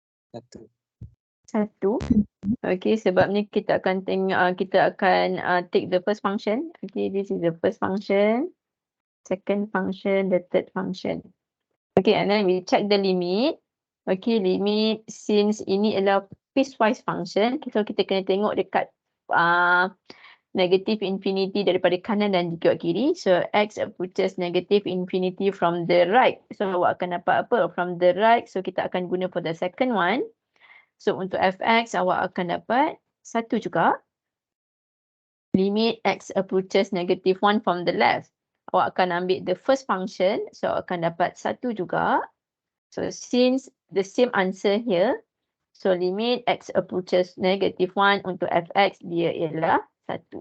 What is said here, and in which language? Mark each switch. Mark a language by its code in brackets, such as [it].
[ms] Satu. 1. Okay, sebabnya kita akan tengok, kita akan [en] take the first function. Okay, this is the first function, second function, the third function. Okay, and then we check the limit. Okay, limit since [ms] ini adalah [en] piecewise function. [ms] So kita kena tengok dekat negative infinity daripada kanan dan juga kiri. [en] So x approaches negative infinity from the right. So [ms] awak akan dapat apa? [en] From the right. So [ms] kita akan guna [en] for the second one. [ms] So untuk fx awak akan dapat 1 juga. [en] Limit x approaches -1 from the left. [ms] Awak akan ambil [en] the first function. So [ms] akan dapat 1 juga. [en] So since the same answer here. [ms] So [en] limit x approaches -1 [ms] untuk fx dia ialah 1.